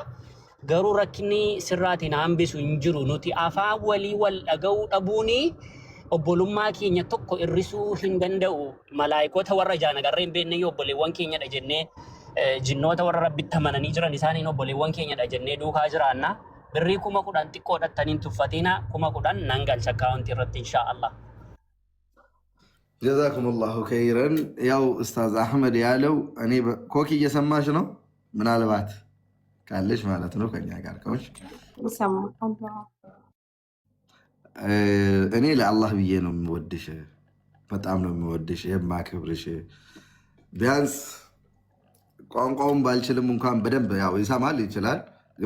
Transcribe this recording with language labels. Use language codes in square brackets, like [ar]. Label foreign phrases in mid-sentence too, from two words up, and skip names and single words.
[om] Garuu rakkinni sirraatiin hambisu hin jiru nuti afaan walii wal dhaga'uu dhabuuni obbolummaa keenya tokko irrisuu hin danda'u. Malaayikoota warra jaanagarree hin beekne obboleewwan keenyadha jennee jinnoota warra rabbitti amananii jiran isaaniin obboleewwan keenyadha jennee duukaa jiraanna. Birrii 10,000 xiqqoo dhattaniin tuffatina 10,000 nan galcha akkaawuntii irratti inshaallah. [ar] جزاكم الله خيرا። [am] ያው ኡስታዝ አህመድ ያለው እኔ ኮኪ እየሰማሽ ነው ምናልባት ካለሽ ማለት ነው ከኛ ጋር ከሆንሽ እኔ ለአላህ ብዬ ነው የምወድሽ፣ በጣም ነው የምወድሽ የማከብርሽ። ቢያንስ ቋንቋውን ባልችልም እንኳን በደንብ ያው ይሰማል ይችላል፣ ግን